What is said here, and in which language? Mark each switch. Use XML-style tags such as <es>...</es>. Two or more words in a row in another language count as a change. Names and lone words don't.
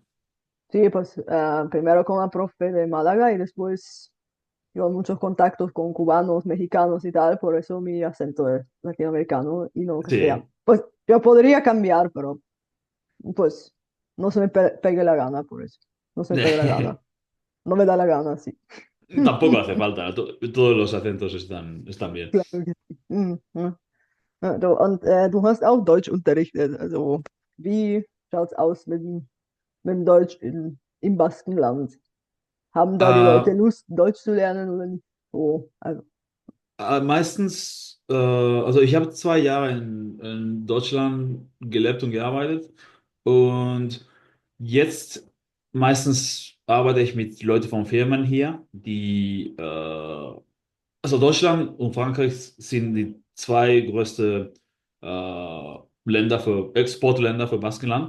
<es>Sí, pues primero con la profe de Málaga y después yo muchos contactos con cubanos, mexicanos y tal, por eso mi acento es latinoamericano y no castellano. Sí. Pues yo podría cambiar, pero pues no se me pegue la gana por eso. No se me pega la gana. No me da la gana, sí. Tampoco hace falta, ¿no? Todos los acentos están bien. Claro que sí.</es> <de>Ja. Ja, du hast auch Deutsch unterrichtet. Also, wie schaut's aus mit dem Deutsch im Baskenland? Haben da die Leute Ah, Lust, Deutsch zu lernen oder nicht? So, also, meistens, also ich habe 2 Jahre in Deutschland gelebt und gearbeitet und jetzt meistens arbeite ich mit Leuten von Firmen hier, also Deutschland und Frankreich sind die zwei größte Länder für Exportländer für Baskenland.</de>